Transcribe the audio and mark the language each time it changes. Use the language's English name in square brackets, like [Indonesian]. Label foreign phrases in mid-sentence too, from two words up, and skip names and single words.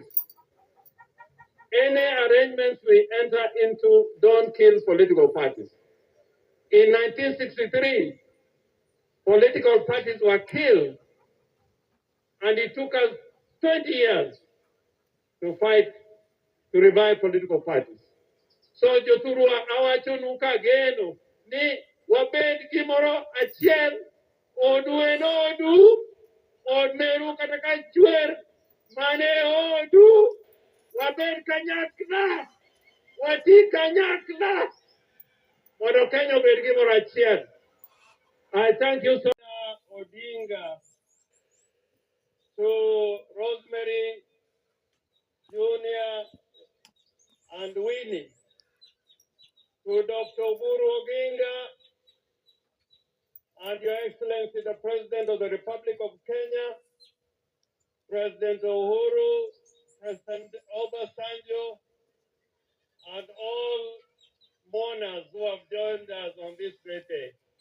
[English] Any arrangements we enter into don't kill political parties. In 1963, political parties were killed, and it took us 20 years to fight to revive political parties. [Luo (Kenya and Tanzania)] So joturua awachonuka geno ni wabed gimoro achiel odu en odu od meru kata ka chwer mane odu wabed kanyakla wati kanyakla mondo Kenya obed gimoro achiel. [English] I thank you so much, Odinga, to Rosemary, Junior, and Winnie, to Dr. Oburu Oginga, and Your Excellency, the President of the Republic of Kenya, President Uhuru, President Obasanjo, and all mourners who have joined us on this great day.